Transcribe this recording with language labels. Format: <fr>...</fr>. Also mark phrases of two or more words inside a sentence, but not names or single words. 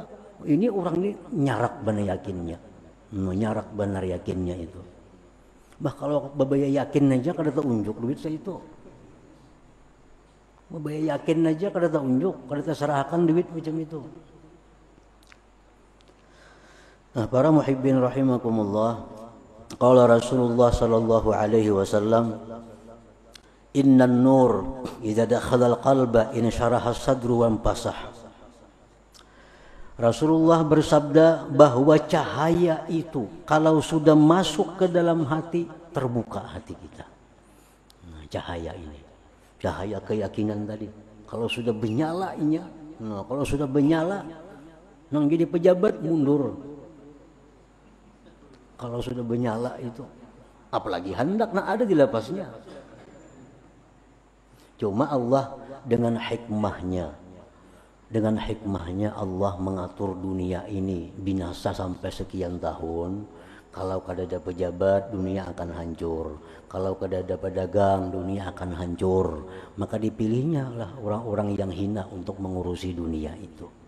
<bjn>Ini orang ini nyarak benar yakinnya. Nyarak benar yakinnya itu. Bah kalau babaya yakin aja kada terunjuk duit saya itu. Babaya yakin aja kada terunjuk, kada terserahkan duit macam itu.</bjn> <id>Nah, para</id> <ar>محبين رحمكم الله, قال رسول الله صلى الله عليه وسلم، إن النور إذا دخل القلب انشرح الصدر وانفسح.</ar> <id>Rasulullah bersabda bahwa cahaya itu kalau sudah masuk ke dalam hati, terbuka hati kita.</id> <bjn>Nah, cahaya ini, cahaya keyakinan tadi, kalau sudah benyalanya, nah kalau sudah benyala, nang jadi pejabat mundur. Kalau sudah benyala itu, apalagi hendak nak ada di lapasnya.</bjn> <id>Cuma Allah dengan hikmahnya Allah mengatur dunia ini binasa sampai sekian tahun. Kalau kada ada pejabat, dunia akan hancur. Kalau kada ada pedagang, dunia akan hancur. Maka dipilihnya lah orang-orang yang hina untuk mengurusi dunia itu.</id>